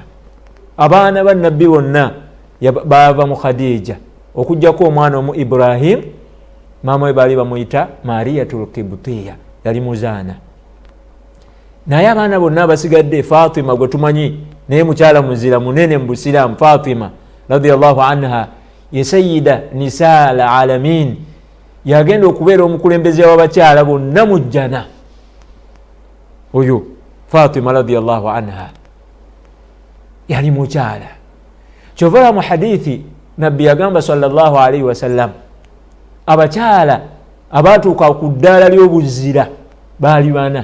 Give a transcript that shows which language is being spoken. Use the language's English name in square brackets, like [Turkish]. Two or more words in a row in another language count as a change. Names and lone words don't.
[Ganda] Abaana ba nabbi bonna bava mu Khadija okujjako omwana omu Ibrahim, maama we baali bamuyita Mariyatul Kibutiya, yali muzaana. Naye abaana bonna abasigadde Fatima gwe tumanyi naye mukyala muzira munene mu Busiraamu, [Arabic] Fatima رضي الله عنها ye سيدة نساء العالمين, [Ganda] yagenda okubeera omukulembeze w'abakyala bonna mu jjana. Oyo Fatima [Arabic] رضي الله عنها [Ganda] yali mukyala. Kyova mu hadithi nabbi yagamba [Arabic] صلى الله عليه وسلم [Ganda] abakyala abatuuka ku ddaala ly'obuzira baali 4.